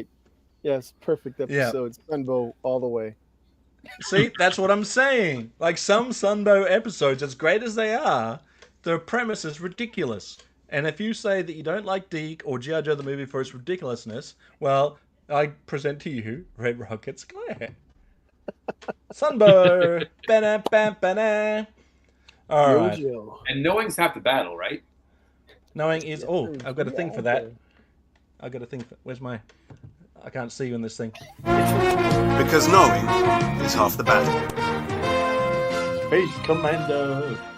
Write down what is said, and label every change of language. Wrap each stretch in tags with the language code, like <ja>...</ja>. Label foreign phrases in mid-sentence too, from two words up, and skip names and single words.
<en>Yes, perfect episode. Sunbow all the way. See, that's what I'm saying. Like some Sunbow episodes, as great as they are, the premise is ridiculous. And if you say that you don't like Deke or G.I. Joe the movie for its ridiculousness, well, I present to you Red Rocket's Glare. Sunbow. Ba-na, ba, ba-na. All right. Jojo. And knowing's half the battle, right? Knowing is... Oh, I've got a thing for that. I've got a thing for... Where's my... I can't see you in this thing. Because knowing is half the battle. Space Commando.</en>